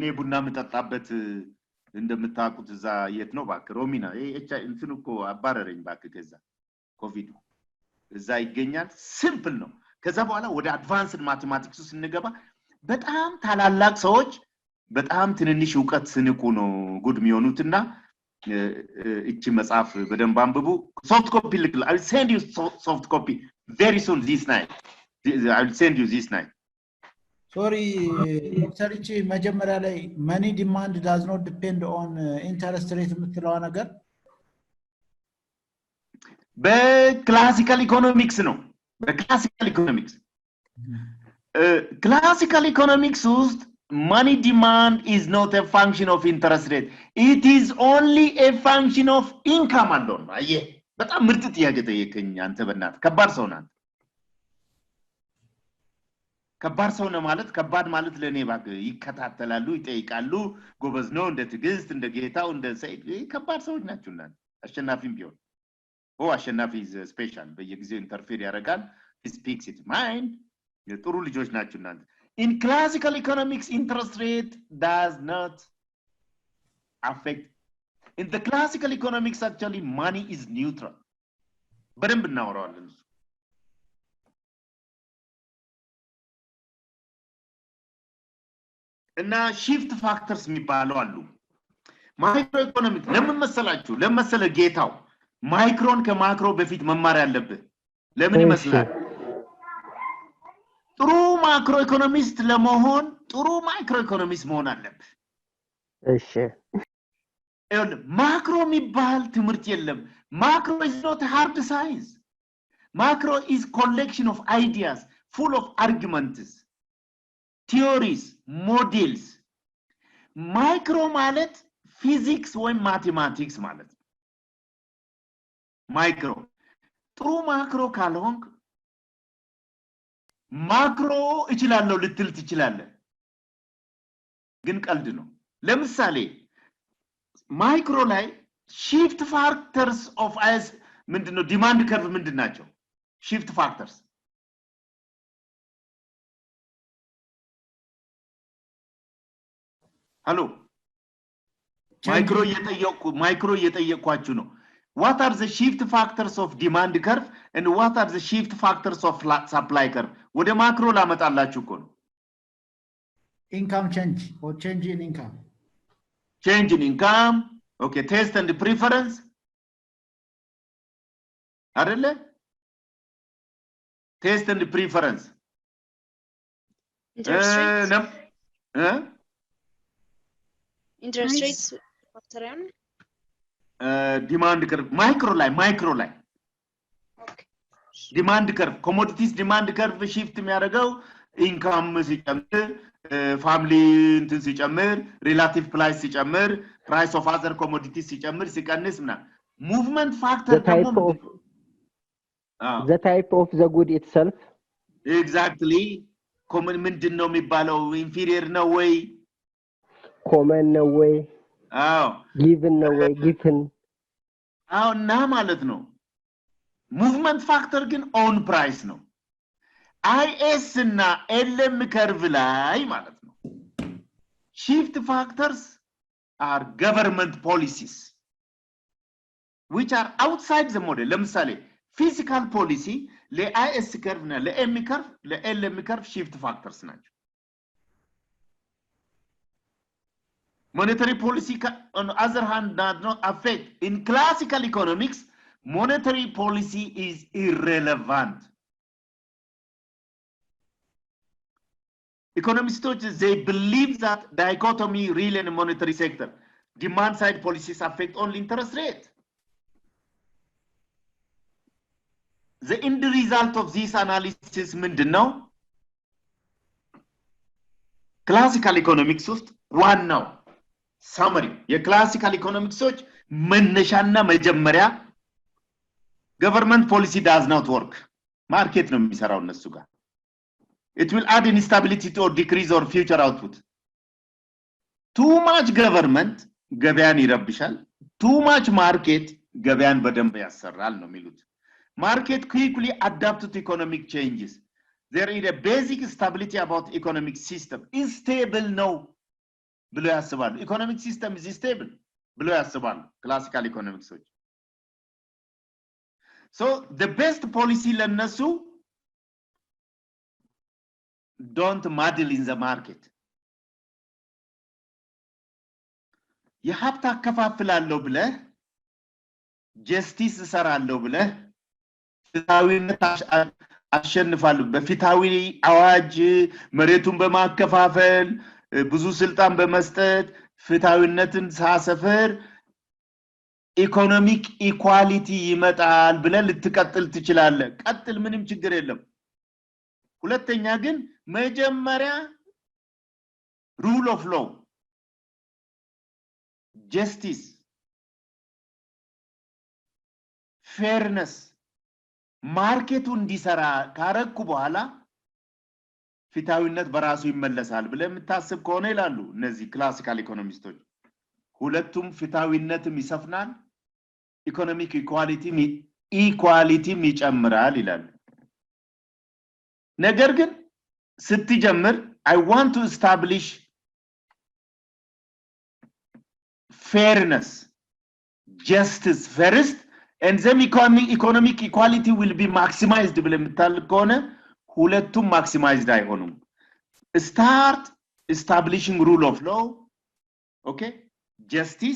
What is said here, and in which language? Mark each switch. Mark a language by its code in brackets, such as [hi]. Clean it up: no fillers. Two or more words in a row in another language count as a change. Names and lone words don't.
[am] ቡና መጠጣበት እንደምታውቁት እዛ የት ነው ባክ ሮሚና እንትን እኮ አባረረኝ ባክ ከዛ ኮቪድ እዛ ይገኛል ሲምፕል ነው ከዛ በኋላ ወደ [en] advanced mathematics [am] ስንገባ በጣም ታላላቅ ሰዎች በጣም ትንንሽ ዕውቀት ስንቁ ነው ጉድ የሚሆኑትና እቺ መጽሐፍ በደንብ አንብቡ [en] soft copy I will send you soft copy very soon this night I will send you this night sorry [am] ዶክተር እቺ መጀመሪያ ላይ [en] money demand does not depend on interest rate [am] የምትለው ነገር በክላሲካል ኢኮኖሚክስ ነው በክላሲካል ኢኮኖሚክስ [en] classical economics ውስጥ money demand is not a function of interest rate it is only a function of income alone [am] አየ በጣም ምርጥ ጥያቄ ጠየቀኝ አንተ በእናት ከባድ ሰው ናት ከባድ ሰው ነው ማለት ከባድ ማለት ለኔ ባክ ይከታተላሉ ይጠይቃሉ ጎበዝ ነው እንደ ትግስት እንደ ጌታው እንደ ሰይድ ከባድ ሰዎች ናቸውና አሸናፊም ቢሆን አሸናፊ [en] is special [am] በየጊዜው ኢንተርፌር ያደርጋል [en] he speaks it mind [am] የጥሩ ልጆች ናቸውና [en] in classical economics interest rate does not affect in the classical economics actually money is neutral [am] በደንብ እናወራዋለን እና [en] shift factors [am] የሚባሉ አሉ [en] micro economic [am] ለምን መሰለ ጌታው ማይክሮን ከማክሮ በፊት መማር ያለበት ለምን ይመስላል ጥሩ [en] macro economist [am] ለመሆን ጥሩ [en] micro economist [am] መሆን አለበት እሺ ማክሮ የሚባል ትምህርት የለም [en] macro is not hard science macro is collection of ideas full of arguments theories models micro ማለት physics ወይ mathematics ማለት [am] micro ጥሩ ማክሮ ካልሆንክ ማክሮ እችላለሁ ልትል ትችላለህ ግን ቀልድ ነው ለምሳሌ ማይክሮ ላይ [en] shift factors of as [am] ምንድነው [en] demand curve [am] ምንድናቸው [en] shift factors [am] ሃሎ ማይክሮ እየጠየቅኳችሁ ነው [en] what are the shift factors of demand curve and what are the shift factors of supply curve [am] ወደ ማክሮ ላመጣላችሁ እኮ ነው [en] income change or change in income okay taste and preference አይደለ taste and preference interest rates factor demand curve micro ላይ okay demand curve commodities demand curve shift የሚያደርገው income ሲጨምር family እንትን ሲጨምር relative price ሲጨምር price of other commodities [am] ሲጨምር ሲቀንስ ምናምን [en] movement factor the type of the good itself [am] exactly ኮመን ምንድነው የሚባለው ኢንፌሪየር ነው ወይ ኮመን ነው ወይ አዎ ጊቭን ነው ወይ ጊቭን አዎ እና ማለት ነው [en] movement factor ግን on price ነው IS እና LM [am] ከርቭ ላይ ማለት ነው [en] shift factors are government policies which are outside the model ለምሳሌ physical policy ለIS curve እና ለM curve ለLM curve shift factors ናቸው monetary policy on the other hand does not affect in classical economics monetary policy is irrelevant economists they believe that dichotomy real and monetary sector demand side policies affect only interest rate the end result of this analysis ምንድነው classical economics [am] ውስጥ ዋናው [en] summary የclassical economics [am] መነሻና መጀመሪያ [en] government policy does not work market [am] ነው የሚሰራው እነሱ ጋር [en] it will add instability to or decrease or future output too much government [am] ገበያን ይረብሻል [en] too much market [am] ገበያን በደንብ ያሰራል ነው የሚሉት [en] market quickly adapt to economic changes there is a basic stability about economic system is stable no [am] ብሎ ያስባሉ [en] economic system is stable [am] ብሎ ያስባሉ [en] classical economics so the best policy ለነሱ don't muddle in the market [am] የሀብት አከፋፍላለሁ ብለ justice ሰራለሁ ብለ ፍትሃዊነት አሸንፋለሁ በፍትሃዊ አዋጅ መሬቱን በማከፋፈል ብዙ ስልጣን በመስጠት ፍትሃዊነትን ሳሰፈር [en] economic equality [am] ይመጣል ብለ ልትቀጥል ትችላለህ ቀጥል ምንም ችግር የለም ሁለተኛ ግን መጀመሪያ [en] rule of law justice fairness [am] ማርኬቱ እንዲሰራ ካረኩ በኋላ ፍትሃዊነት በራሱ ይመለሳል ብለ የምታስብ ከሆነ ይላሉ እነዚህ ክላሲካል ኢኮኖሚስቶች ሁለቱም ፍትሃዊነትም ይሰፍናል ኢኮኖሚክ ኢኳሊቲም ይጨምራል ይላሉ ነገር ግን ስትጀምር [en] I want to establish fairness justice first and then economic equality will be maximized [am] ብለ የምታል ከሆነ ሁለቱም [en] maximized አይሆኑም start establishing rule of law okay justice